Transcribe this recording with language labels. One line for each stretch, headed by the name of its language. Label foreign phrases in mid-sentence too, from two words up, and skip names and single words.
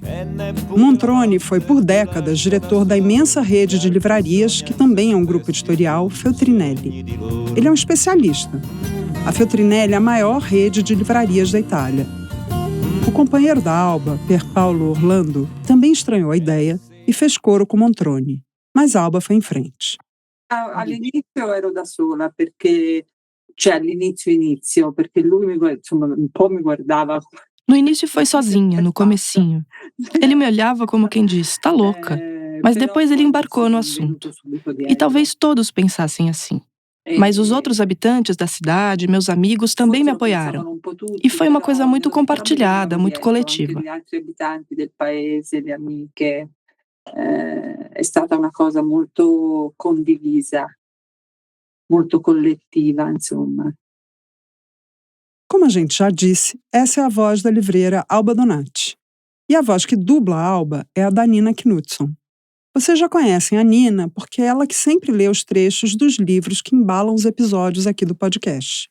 Portuguese: O Montroni foi por décadas diretor da imensa rede de livrarias, que também é um grupo editorial, Feltrinelli. Ele é um especialista. A Feltrinelli é a maior rede de livrarias da Itália. O companheiro da Alba, Pierpaolo Orlando, também estranhou a ideia e fez coro com Montroni. Mas Alba foi em frente.
Italian: All'inizio ero da sola, perché perché lui un po' me guardava.
Portuguese: No início foi sozinha, no comecinho. Ele me olhava como quem diz, tá louca. Mas depois ele embarcou no assunto. E talvez todos pensassem assim. Mas os outros habitantes da cidade, meus amigos, também me apoiaram. E foi uma coisa muito compartilhada, muito coletiva.
Italian: È stata una cosa molto condivisa, molto collettiva, insomma.
Portuguese: Como a gente já disse, essa é a voz da livreira Alba Donati. E a voz que dubla a Alba é a da Nina Knudson. Vocês já conhecem a Nina porque é ela que sempre lê os trechos dos livros que embalam os episódios aqui do podcast.